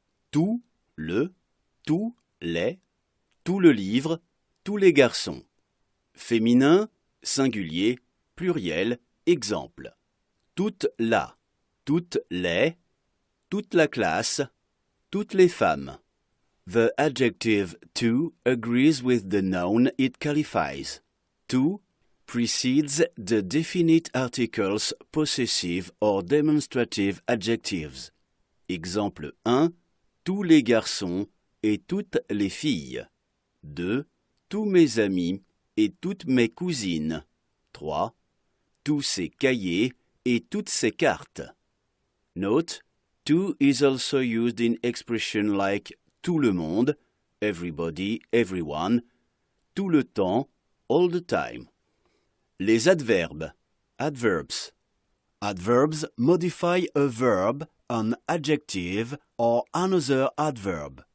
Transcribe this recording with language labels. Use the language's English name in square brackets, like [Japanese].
[French] Tout le, tous les, tout le livre, tous les garçons. Féminin, singulier, pluriel, exemple. Toute la, toutes les, toute la classe, toutes les femmes. [English] The adjective to agrees with the noun it qualifies. To precedes the definite articles possessive or demonstrative adjectives. [French] Exemple 1. Tous les garçons et toutes les filles. 2. Tous mes amis et toutes mes cousines. 3. Tous ces cahiers et toutes ces cartes. [English] Note, to is also used in expression like [French] tout le monde, [English] everybody, everyone, [French] tout le temps, [English] all the time. [French] Les adverbes. [English] Adverbs. Adverbs modify a verb, an adjective, or another adverb.